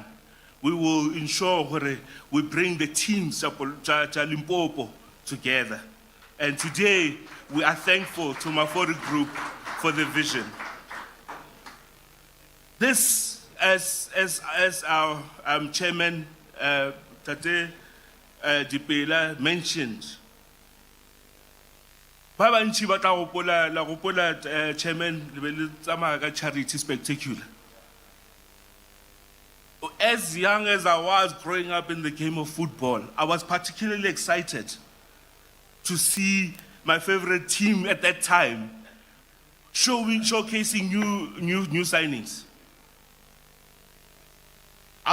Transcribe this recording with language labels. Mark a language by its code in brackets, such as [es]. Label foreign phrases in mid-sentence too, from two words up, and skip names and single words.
[en] We will ensure we bring the teams of Limpopo together. And today, we are thankful to Mafori Group for the vision. This, as our chairman, [nso] Tate Dipela, mentioned, ba bantši ba tla gopola chairman le be le tsamaya ka [en] charity spectacular. As young as I was growing up in the game of football, I was particularly excited to see my favorite team at that time showcasing new signings.